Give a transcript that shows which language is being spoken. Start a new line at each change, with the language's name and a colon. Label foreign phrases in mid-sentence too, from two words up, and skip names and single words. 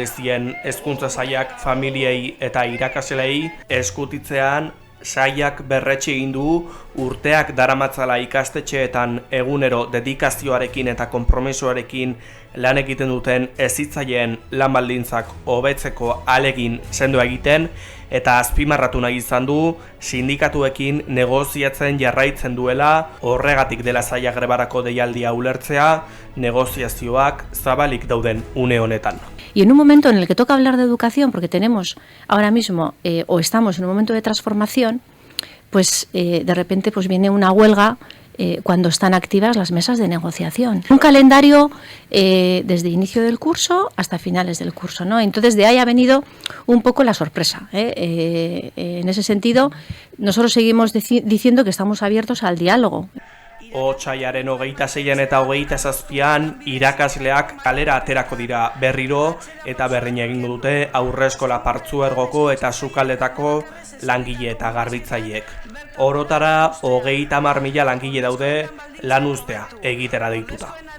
Basque: zien hezkuntza sailak familiei eta irakaslei eskutitzean sailak berretsi egin du urteak daramatzala ikastetxeetan egunero dedikazioarekin eta konpromisoarekin lan egiten duten hezitzaileen lan baldintzak hobetzeko ahalegin sendoa egiten eta azpimarratu nahi izan du sindikatuekin negoziatzen jarraitzen duela, horregatik dela zaila grebarako deialdia ulertzea, negoziazioak zabalik dauden une honetan.
Spanish: Y en un momento en el que toca hablar de educación, porque tenemos ahora mismo, o estamos en un momento de transformación, pues de repente pues viene una huelga cuando están activas las mesas de negociación. Un calendario desde el inicio del curso hasta finales del curso, ¿no? Entonces de ahí ha venido un poco la sorpresa. En ese sentido, nosotros seguimos diciendo que estamos abiertos al diálogo.
Basque: Otsailaren 26 eta 27 irakasleak kalera aterako dira berriro eta berrin egingo dute aurreskola partzuergoko eta sukaldetako langile eta garbitzaileek. Orotara 30.000 langile daude lan uztea egitera deituta.